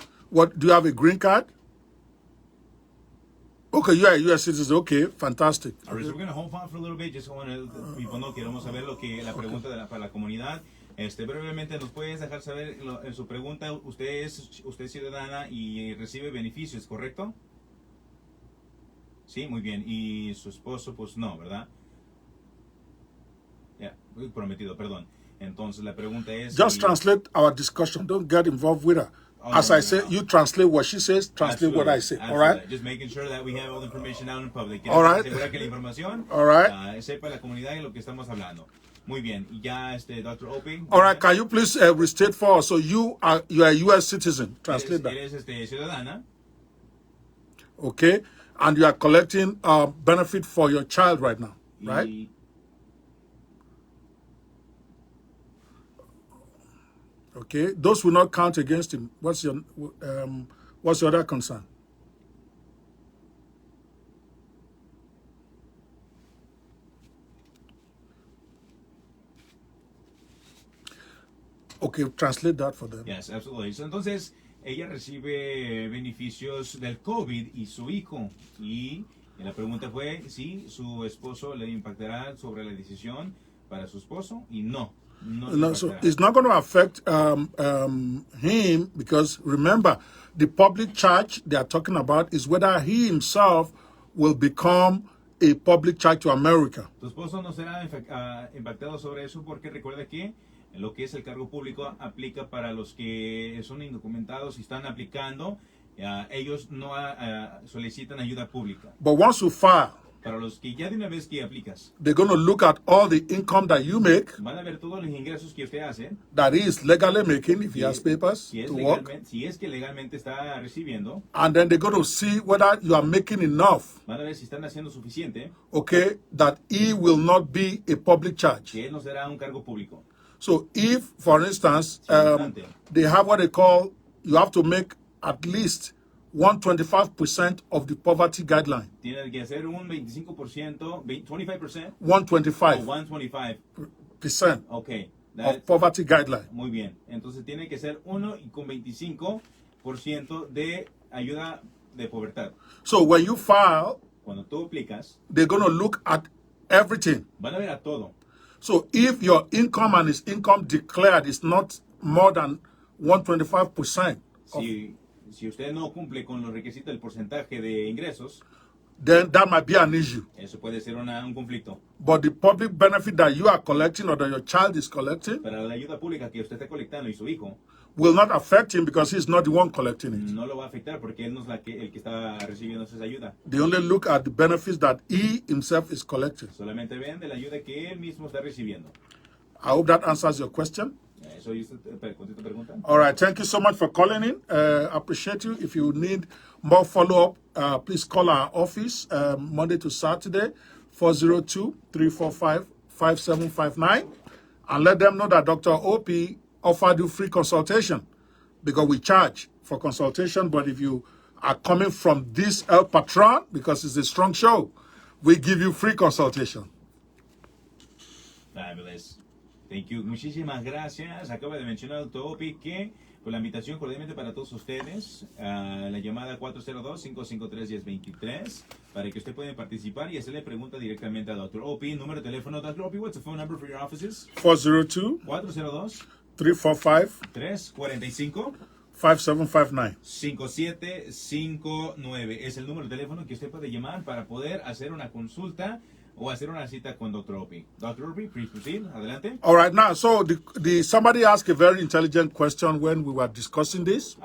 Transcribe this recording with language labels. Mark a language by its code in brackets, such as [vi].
[en] What, do you have a green card? Okay, you are a U.S. citizen. Okay, fantastic. All right, so we're going to hold on for a little bit. Just want to people know, [es] queremos saber lo que la pregunta para la comunidad. Brevemente, ¿nos puedes dejar saber en su pregunta? Usted es ciudadana y recibe beneficios, ¿correcto? Sí, muy bien. Y su esposo, pues no, ¿verdad? Ya, prometido, perdón. Entonces, la pregunta es... [en] Just translate our discussion. Don't get involved with her. As I say, you translate what she says, translate what I say. All right? Just making sure that we have all the information out in public. All right. [es] Asegurar que la información [en] All right. [es] sepa la comunidad y lo que estamos hablando. Muy bien. Y ya, Dr. Ope. [en] All right. Can you please restate for us? So you are a U.S. citizen. Translate that. [es] Eres ciudadana. [en] Okay. And you are collecting benefit for your child right now, right? [es] Y [en] Okay. Those will not count against him. What's your other concern? Okay, translate that for them. Yes, absolutely. [es] So, entonces, ella recibe beneficios del COVID y su hijo. Y la pregunta fue si su esposo le impactará sobre la decisión para su esposo. Y no. [en] No, so it's not going to affect him because remember, the public charge they are talking about is whether he himself will become a public charge to America. [es] Tu esposo no será impactado sobre eso porque recuerda que Lo que es el cargo público aplica para los que son indocumentados y están aplicando. Ellos no solicitan ayuda pública. [en] But once you file, [es] Para los que ya de una vez que aplicas, [en] they're going to look at all the income that you make, [es] van a ver todos los ingresos que usted hace. [en] that is legally making if he has papers [es] Si [en] to work. [es] si es que legalmente está recibiendo, [en] And then they're going to see whether you are making enough, [es] van a ver si están haciendo suficiente, [en] okay, that he will not be a public charge. [es] que él no será un cargo público. [en] So if, for instance, they have what they call, you have to make at least 125% of the poverty guideline. [es] Tiene que hacer un 25%, 25%, 125%. o 125%. Ok, [en] of poverty guideline. [es] Muy bien. Entonces tiene que ser 1,25% de ayuda de pobreza. [en] So when you file, [es] Cuando tú aplicas, [en] they're going to look at everything. [es] van a ver a todo. [en] So if your income and his income declared is not more than 125%, [es] Si usted no cumple con los requisitos del porcentaje de ingresos, [en] then that might be an issue. [es] eso puede ser un conflicto. [en] But the public benefit that you are collecting or that your child is collecting [es] Pero la ayuda pública que usted está colectando y su hijo [en] will not affect him because he's not the one collecting it. [es] no lo va a afectar porque él no es el que está recibiendo esa ayuda. [en] They only look at the benefits that he himself is collecting. [es] Solamente ven de la ayuda que él mismo está recibiendo. [en] I hope that answers your question. [es] Eso es tu pregunta. [en] All right, thank you so much for calling in. Appreciate you. If you need more follow-up, please call our office Monday to Saturday, 402-345-5759, and let them know that Dr. Ope offered you free consultation because we charge for consultation. But if you are coming from this El Patron, because it's a strong show, we give you free consultation. Fabulous. Thank you. [es] Muchísimas gracias. Acaba de mencionar el Dr. Ope que con la invitación cordialmente para todos ustedes, la llamada 402-553-1023 para que usted pueda participar y hacerle pregunta directamente a Dr. Ope. Número de teléfono, Dr. [en] Ope, what's the phone number for your offices? 402-345-5759. 5759. [es] Es el número de teléfono que usted puede llamar para poder hacer una consulta o hacer una cita con Dr. [en] Ope. Dr. Ope, please proceed. Adelante. All right, now, so somebody asked a very intelligent question when we were discussing this.